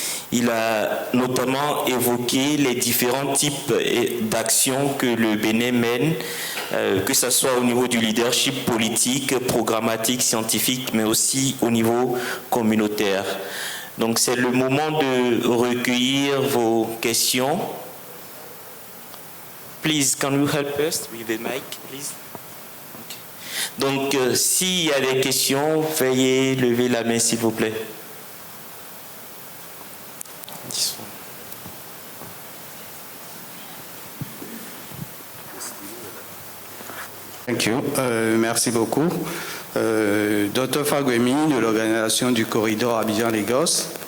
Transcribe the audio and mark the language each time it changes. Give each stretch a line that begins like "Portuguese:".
French: Il a notamment évoqué les différents types d'actions que le Bénin mène, que ce soit au niveau du leadership politique, programmatique, scientifique, mais aussi au niveau communautaire. Donc c'est le moment de recueillir vos questions.
English: Please, can you help us with the mic, please? Okay.
French: Donc, s'il y a des questions, veuillez lever la main, s'il vous plaît.
English: Thank you.
French: Merci beaucoup. Dr Fagbemi de l'organisation du corridor Abidjan-Lagos.